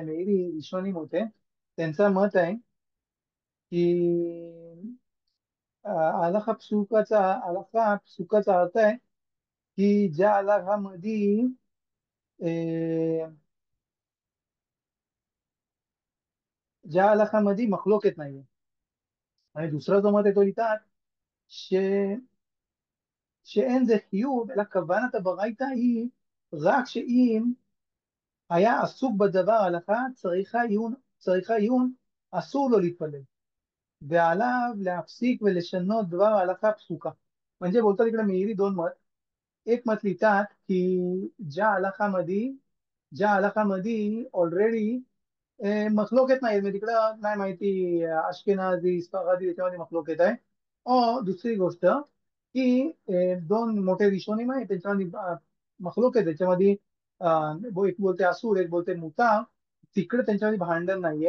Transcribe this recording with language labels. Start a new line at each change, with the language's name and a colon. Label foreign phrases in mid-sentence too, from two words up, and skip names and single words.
Marathi: मेहरी विश्वनी होते त्यांचं मत आहे की हलाखा पसुकाचा अर्थ आहे की ज्या हलाखामध्ये ज्या हलाखामध्ये מחלוקת नाहीये. आणि दुसरा जो मत आहे तो लिहितात ש...
Hebrew: שאין זה חיוב, אלא כוונת הברייתא היא רק שאם היה עסוק בדבר הלכה, צריכה עיון, אסור לו להתפלל, ועליו להפסיק ולשנות דבר ההלכה פסוקה.
Marathi: म्हणजे बोलतात इकडे मिहिरी दोन मत. एक मत लिहितात की ज्या हलाखामध्ये ऑलरेडी מחלוקת नाही, म्हणजे तिकडं नाही माहिती अश्केनाझी स्फारादी त्याच्यामध्ये מחלוקת आहे. दुसरी गोष्ट की दोन मोठे रिशोनीम आहे त्याच्यामध्ये מחלוקת त्याच्यामध्ये एक बोलते असूर एक बोलते मुतार, तिकडे त्यांच्यामध्ये भांडण नाहीये.